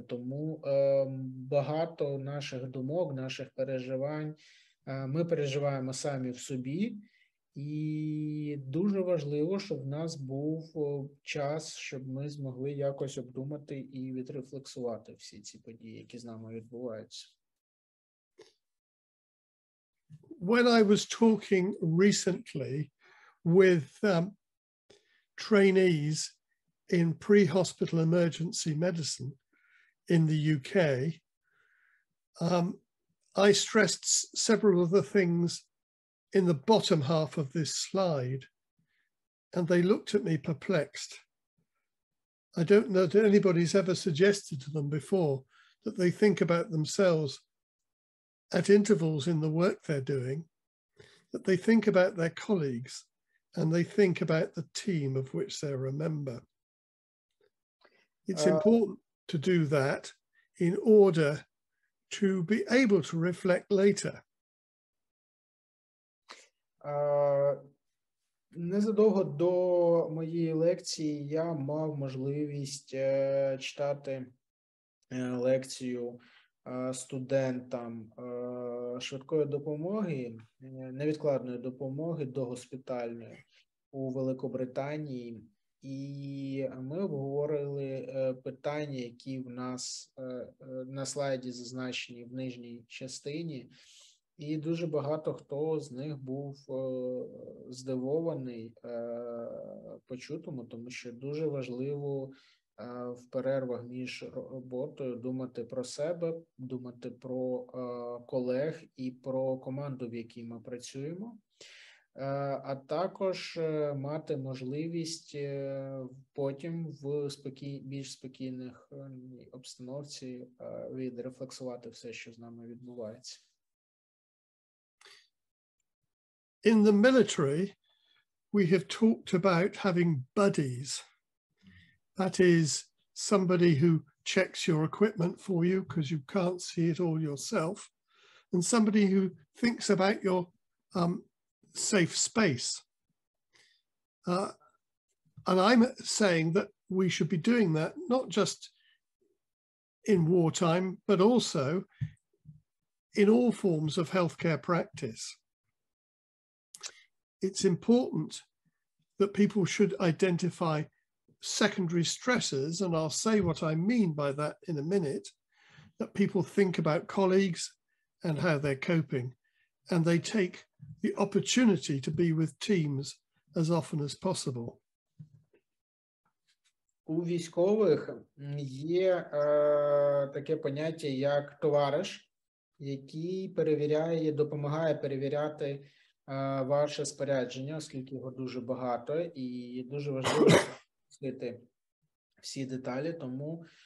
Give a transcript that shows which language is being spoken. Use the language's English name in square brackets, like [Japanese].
[Ukrainian] Тому багато наших думок, наших переживань ми переживаємо самі в собі. І дуже важливо, щоб в нас був час, щоб ми змогли якось обдумати і відрефлексувати всі ці події, які з нами відбуваються. [English] When I was talking recently with trainees in pre-hospital emergency medicine in the UK, I stressed several of the things in the bottom half of this slide, and they looked at me perplexed. I don't know that anybody's ever suggested to them before that they think about themselves at intervals in the work they're doing, that they think about their colleagues, and they think about the team of which they're a member. It's important to do that in order to be able to reflect later. [Ukrainian] Незадовго до моєї лекції я мав можливість читати лекцію студентам швидкої допомоги, невідкладної допомоги догоспітальної у Великобританії. І ми обговорили питання, які в нас на слайді зазначені в нижній частині. І дуже багато хто з них був здивований почутому, тому що дуже важливо в перервах між роботою думати про себе, думати про колег і про команду, в якій ми працюємо, а також мати можливість потім в більш спокійних обстановці відрефлексувати все, що з нами відбувається. [English] In the military, we have talked about having buddies. That is somebody who checks your equipment for you because you can't see it all yourself, and somebody who thinks about your safe space. And I'm saying that we should be doing that not just in wartime, but also in all forms of healthcare practice. It's important that people should identify secondary stressors, and I'll say what I mean by that in a minute, that people think about colleagues and how they're coping, and they take the opportunity to be with teams as often as possible. [Ukrainian] у військових є таке поняття, як товариш, який допомагає перевіряти ваше спорядження, оскільки його дуже багато, і дуже важливо слідити всі деталі, тому